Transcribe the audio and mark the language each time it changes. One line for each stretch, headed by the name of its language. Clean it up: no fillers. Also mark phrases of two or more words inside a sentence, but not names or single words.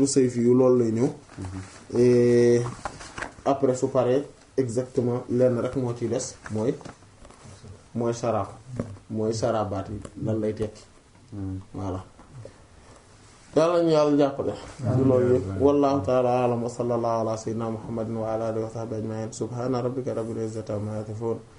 Wolof: sayfi yu loolu lay ñëw
French: et après
Wolof: su paree exactement lenn rek moo ciy des mooy saraab mooy sarabaat yi lan lay tekki voilà yàlla ñu yàlla jàppale ci loolu yëpp
Arabic: والله تعالى أعلم وصلى الله على سيدنا محمد وعلى آله وصحبه أجمعين سبحان ربك رب العزة عما يصفون